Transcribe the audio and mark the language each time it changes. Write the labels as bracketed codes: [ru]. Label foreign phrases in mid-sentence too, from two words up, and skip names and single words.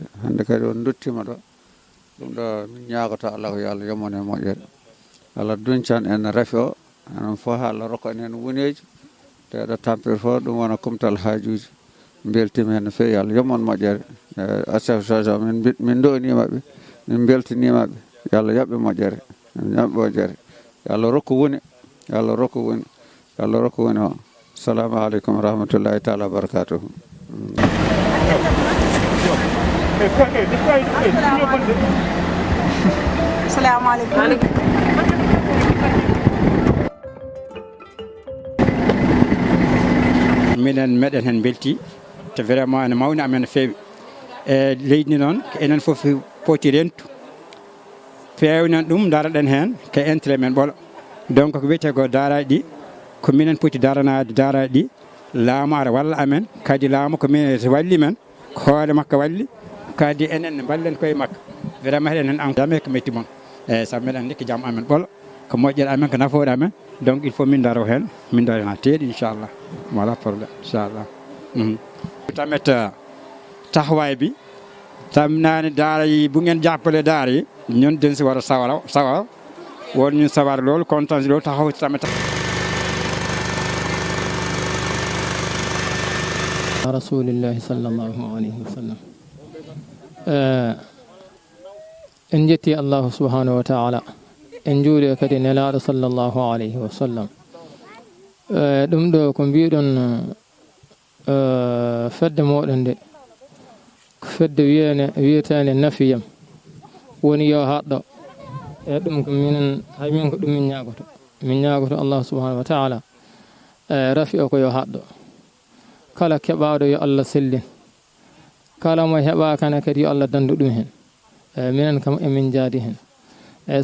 [ff] hande kadi on duttima ɗo ɗum ɗo min ñagoto Allah ko yo Allah yomone moƴƴere Allah duncan en rafi o enen fof Allah rokko en hen wuneji teɗo tampere fof ɗum wona kumtal hajuji beltima hen no fewi Allah yommon moƴƴere association min donimaɓe min beltinimaɓe yo Allah yoɓɓe moƴƴere yoɓɓe moƴƴere yo Allah rokku wune yo Allah rokku wune yo Allah rokku wune o [ar] السلام عليكم ورحمة الله تعالى وبركاته السلام عليكم [ff] minen meɗen hen belti te vraiment ene mawni amen no fewi e leydi ndi noon ko enen foof poti rentu pewnen ɗum daroɗen hen ko intérêt men ɓolo donc ko wiyete ko daraji ɗi ko minen poti daranade daraji ɗi laamu ara walla amen kadi laamu ko min walli men ko hoore makko walli kadi enen ne ballen koye makko vraiment heɗen hen jam ko metti moon eyyi saabu meɗen andi ko jaam amen ɓolo ko moƴƴere amen ko nafoore amen [fr] donc il faut [ff] min daro hen min darana teeɗi inchallah [fr] voilà probléme [ff] inchallah [wo] tamet taxawaay bi tam naa ne daara yi bu ngeen jàppale daara yi ñun dañ si war a sawar woon ñu sawar loolu kontaan si loolu taxaw tamit [ar] رسول الله صلى الله عليه وسلم [ff] en jetti [ar] الله سبحانه وتعالى [ff] en juuli kadi nelaɗo [ar] صلى الله عليه وسلم [ff] ɗum ɗo ko mbiɗon fedde moɗon nde fedde wiyetende nafiyam woni yo haɗɗo e ɗum ko minen hay min ko ɗum min ñagoto [ar] الله سبحانه وتعالى [ff] rafi o ko yo haɗɗo kala keɓaɗo yo allah sellin kala mo heɓakane kadi yo allah dandu ɗum hen minen kam emin jaadi hen eyyi